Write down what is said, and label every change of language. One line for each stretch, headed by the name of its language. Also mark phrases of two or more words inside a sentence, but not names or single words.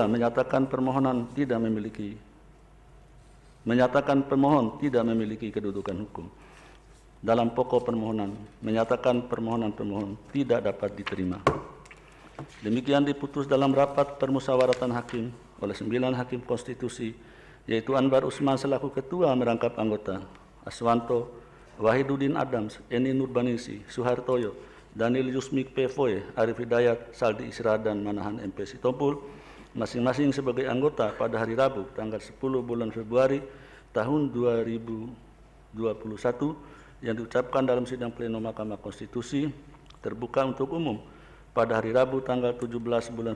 Indonesian: Menyatakan pemohon tidak memiliki kedudukan hukum. Dalam pokok permohonan menyatakan permohonan pemohon tidak dapat diterima. Demikian diputus dalam rapat permusyawaratan hakim oleh 9 hakim konstitusi, yaitu Anwar Usman selaku ketua merangkap anggota, Aswanto, Wahiduddin Adams, Eni Nurbanisi, Suhartoyo, Daniel Yusmik Pevoe, Arif Hidayat, Saldi Isra, dan Manahan MP Sitompul, masing-masing sebagai anggota pada hari Rabu tanggal 10 bulan Februari tahun 2021 yang diucapkan dalam sidang pleno Mahkamah Konstitusi terbuka untuk umum pada hari Rabu tanggal 17 bulan